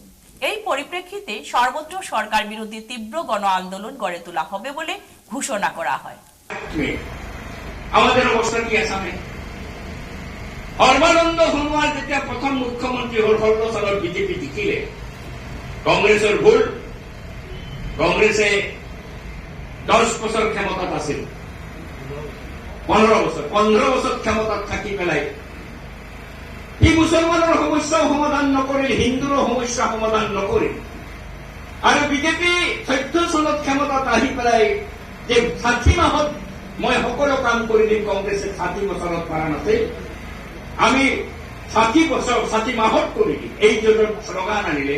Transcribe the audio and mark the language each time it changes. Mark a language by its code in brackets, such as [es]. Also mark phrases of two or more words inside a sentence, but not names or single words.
[bn] এই পরিপ্রেক্ষিতে সর্বত্র সরকার বিরোধী তীব্র গণ আন্দোলন গড়ে তোলা হবে বলে ঘোষণা করা হয়। আমাদের অবস্থা কি আসামে? [as] সর্বানন্দ সোনোৱাল যেতিয়া প্রথম মুখ্যমন্ত্রী হল 16 সালত বিজেপি জিকিলে, [bn] কংগ্রেসের ভুল। [as] কংগ্রেসে 10 বছর ক্ষমতাত আছিল, 15 বছর ক্ষমতাত থাকি পেলাই সি মুসলমানের সমস্যাও সমাধান নকৰিল, হিন্দুৰ সমস্যা সমাধান নকৰিল। আৰু বিজেপি 14 চনত ক্ষমতাত আহি পেলাই যে 60 মাহত মই সকলো কাম কৰি দিম, কংগ্রেসে 60 বছৰত পাৰা নাছিল, আমি 60 মাহত কৰি দিম, এই জন্য শ্লোগান আনিলে।